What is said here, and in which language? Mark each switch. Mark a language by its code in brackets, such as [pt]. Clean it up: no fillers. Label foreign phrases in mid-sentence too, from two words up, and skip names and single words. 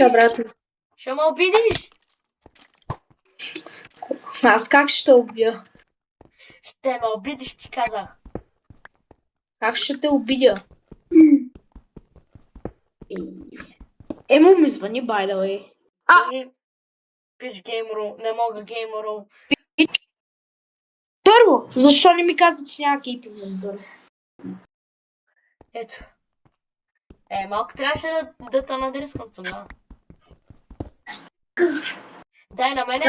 [bg] обидиш? брат. Ще ме обидиш? Аз как ще те убия? Ще ме обидиш, ти казах. Как ще те обидя? Емо ми звъни, [en] by the way. [bg] И пиш геймру, не мога геймру. Първо, защо не ми каза, че няма кейп инвентор? Ето. Малко трябваше да те надрискам тогава. Дай на мене.